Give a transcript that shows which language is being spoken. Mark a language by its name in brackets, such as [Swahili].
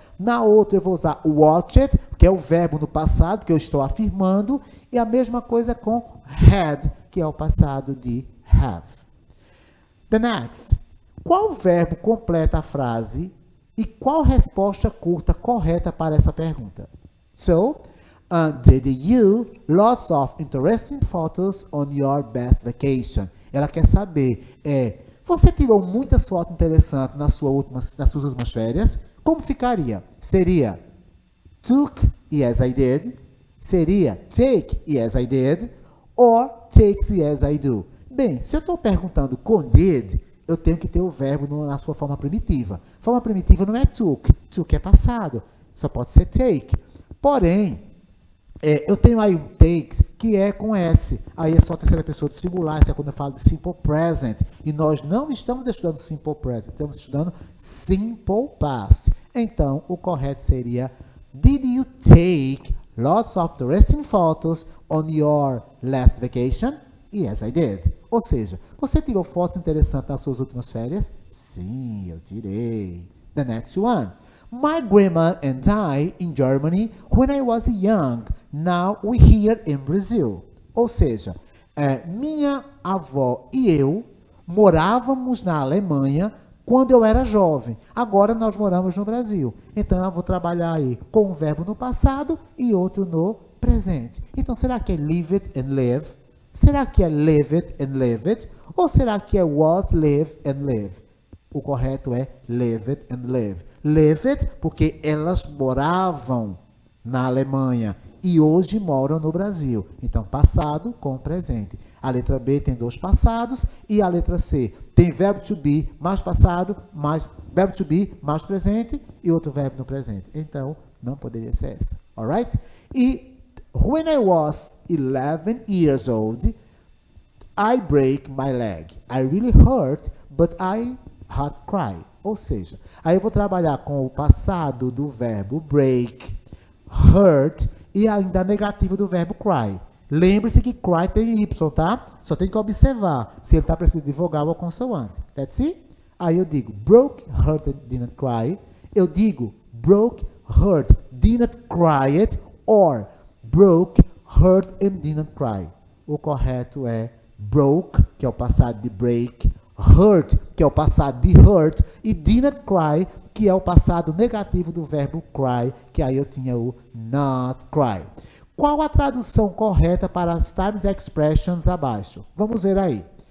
[Portuguese] Na outra, eu vou usar watched, que é o verbo no passado, que eu estou afirmando. E a mesma coisa com had, que é o passado de have. [English] The next. [Portuguese] Qual verbo completa a frase e qual resposta curta correta para essa pergunta? [English] So, did you lots of interesting photos on your best vacation? [Portuguese] Ela quer saber, você tirou muitas fotos interessantes nas suas últimas férias? Como ficaria? Seria took, [English] yes I did. Seria take, yes I did. Or takes, yes I do. [Portuguese] Bem, se eu estou perguntando com did, eu tenho que ter o verbo na sua forma primitiva. Forma primitiva não é took. Took é passado. Só pode ser take. Porém, eu tenho aí um takes que é com S. Aí é só a terceira pessoa do singular. Isso é quando eu falo de simple present. E nós não estamos estudando simple present. Estamos estudando simple past. Então, o correto seria [English] did you take lots of interesting photos on your last vacation? Yes, I did. [Portuguese] Ou seja, você tirou fotos interessantes nas suas últimas férias? Sim, eu tirei. [English] The next one. My grandma and I in Germany when I was young. Now we here in Brazil. [Portuguese] Ou seja, minha avó e eu morávamos na Alemanha quando eu era jovem. Agora nós moramos no Brasil. Então eu vou trabalhar aí com um verbo no passado e outro no presente. Então será que é live it and live? Será que é live it and live it? Ou será que é was, live and live? O correto é live it and live. Live it porque elas moravam na Alemanha e hoje moram no Brasil. Então, passado com presente. A letra B tem dois passados e a letra C tem verbo to be mais passado, mais verbo to be mais presente e outro verbo no presente. Então, não poderia ser essa. [English] Alright? E when I was 11 years old, I break my leg. I really hurt, but I had cry. [Portuguese] Ou seja, aí eu vou trabalhar com o passado do verbo break, hurt e ainda a negativa do verbo cry. Lembre-se que cry tem Y, tá? Só tem que observar se ele está precisando de vogal ou consoante. [English] Let's see? [Portuguese] Aí eu digo [English] broke, hurt, and didn't cry. [Portuguese] Eu digo [English] broke, hurt, didn't cry it. Or broke, hurt, and didn't cry. [Portuguese] O correto é broke, que é o passado de break, hurt, que é o passado de hurt, e didn't cry, que é o passado negativo do verbo cry, que aí eu tinha o not cry. Qual a tradução correta para as times expressions abaixo? Vamos ver aí.